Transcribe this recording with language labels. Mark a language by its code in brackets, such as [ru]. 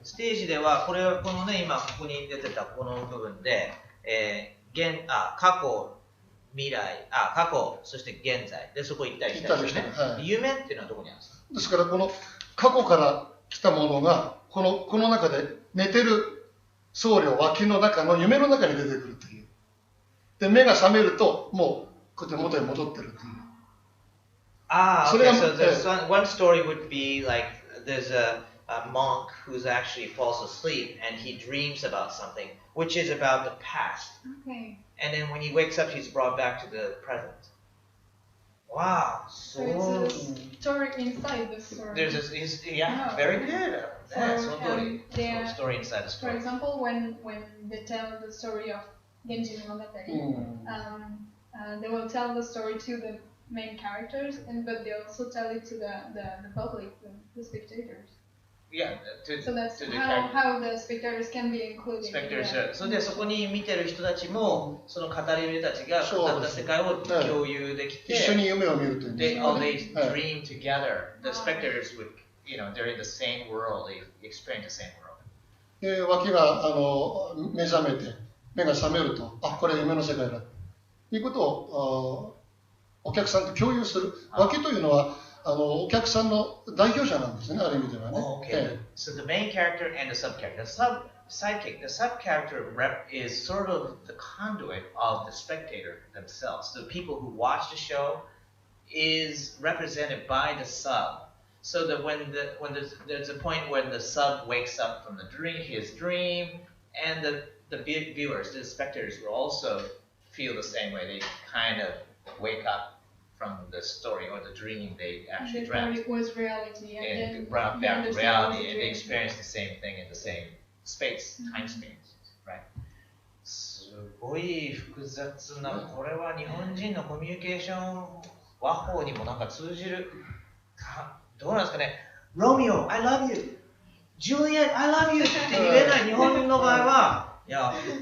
[ja] ステージではこのね今ここに出てたこの部分で、過去未来過去そして現在でそこ行ったり来たりしてね。夢っていうのはどこにあるんですか。ですからこの過去から来たものがこの中で寝てる僧侶脇の中の夢の中に出てくるという。で目が覚めるともうこうやって元に戻ってるという。 [en] Okay. So one story would be like there's a monk who's actually falls asleep and he dreams about something which is about the past. Okay. And then when he wakes up, he's brought back to the present. Wow. So it's a story inside the story. Very good. Story inside the story. For example, when they tell the story of Genji Monogatari, they will tell the story to the main characters, but they also tell it to the public, the spectators. Yeah, so that's how the spectators can be included. Spectators. [ja] それでそこに見てる人たちもその語り部たちが語った世界を共有できて、一緒に夢を見るという。 [en] They dream together. The spectators would, they're in the same world. They experience the same world. で、脇が目覚めて目が覚めると、これは夢の世界だということをお客さんと共有する。脇というのはお客さんの代表者なんですね、ある意味ではね。 Okay. So the main character and the sub character. The sub character is sort of the conduit of the spectator themselves. The people who watch the show is represented by the sub. So that when there's a point when the sub wakes up from his dream, and the viewers, the spectators will also feel the same way. They kind of wake up from the story or the dream they actually dreamt. It was reality, and then brought back to reality, and they experience the same thing in the same space, time space, right? [ja] すごい複雑な、これは日本人のコミュニケーション和法にもなんか通じるどうなんですかね。 [en] Romeo, I love you. Juliet, I love you [ja] って言えない日本の場合は、いや。